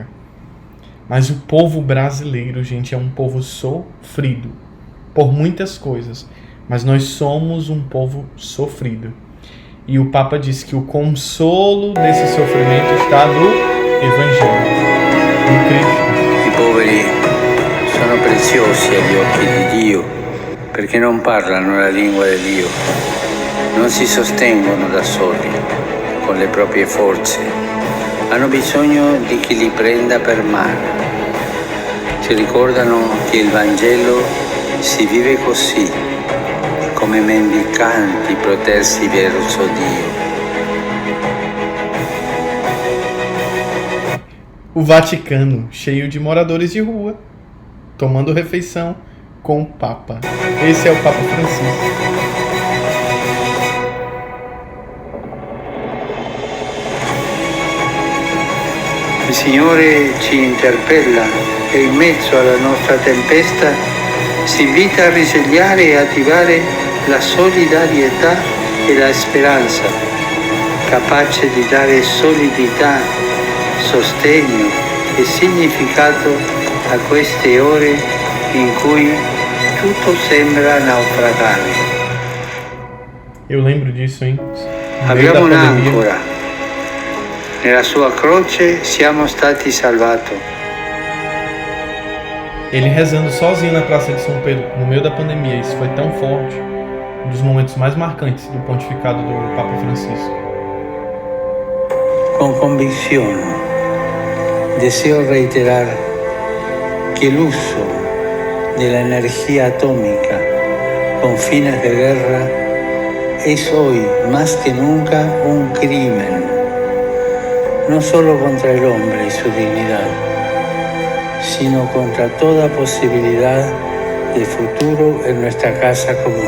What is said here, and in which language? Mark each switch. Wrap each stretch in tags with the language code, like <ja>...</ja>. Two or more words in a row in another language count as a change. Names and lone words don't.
<pt>Mas o povo brasileiro, gente, é um povo sofrido por muitas coisas, mas nós somos um povo sofrido. E o Papa diz que o consolo desse sofrimento está no Evangelho, no Cristo.</pt> <it>I poveri sono preziosi agli occhi di Dio perché non parlano la lingua di Dio, non si sostengono da soli con le proprie forze, hanno bisogno di chi li prenda per mano. Si ricordano che il Vangelo si vive così, come mendicanti protersi verso Dio.</it> <pt>O Vaticano, cheio de moradores de rua, tomando refeição com o Papa. Esse é o Papa Francisco.</pt> <it>Il Signore ci interpella e in mezzo alla nostra tempesta si invita a risvegliare e attivare la solidarietà e la speranza, capace di dare solidità, sostegno e significato a queste ore in cui tutto sembra naufragare.</it> <pt>Eu lembro disso, hein? No meio da</pt> <it>Abbiamo</it> <pt>pandemia.</pt> <it>un'ancora. Nella sua croce siamo stati salvati.</it> <pt>Ele rezando sozinho na Praça de São Pedro, no meio da pandemia. Isso foi tão forte. Um dos momentos mais marcantes do pontificado do Papa Francisco.</pt> <es>Con convicción deseo reiterar que el uso de la energía atómica con fines de guerra es hoy más que nunca un crimen, no solo contra el hombre y su dignidad, sino contra toda posibilidad de futuro en nuestra casa común.</es>